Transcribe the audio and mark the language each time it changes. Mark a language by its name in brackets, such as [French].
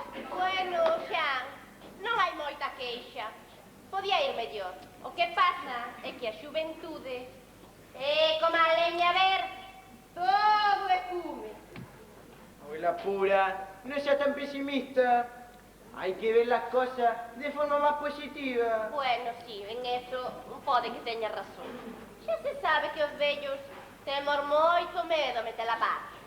[Galician] Bueno, xa, non hai moita queixa. Podía ir mellor. O que pasa é que a xuventude é como a leña verde. Todo é fume. [Spanish] Abuela pura, no sea tan pesimista. Hay que ver las cosas de forma más positiva. [Galician] Bueno, sí, [Spanish] en eso [Galician] pode que teña razón. Xa se sabe que os vellos Temos moito medo metela paz.